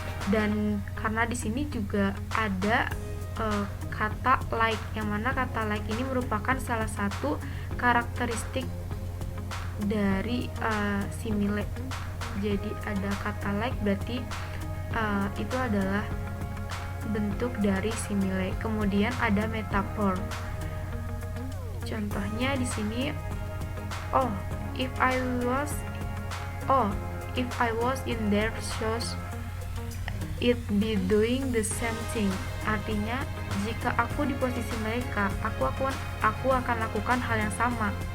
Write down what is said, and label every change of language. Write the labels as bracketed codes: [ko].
[id] Dan karena di sini juga ada kata like, yang mana kata like ini merupakan salah satu karakteristik dari simile. Jadi ada kata like berarti itu adalah bentuk dari simile. Kemudian ada metafor. Contohnya di sini, [en] if I was in their shoes, it be doing the same thing. [id] Artinya, jika aku di posisi mereka, aku akan lakukan hal yang sama.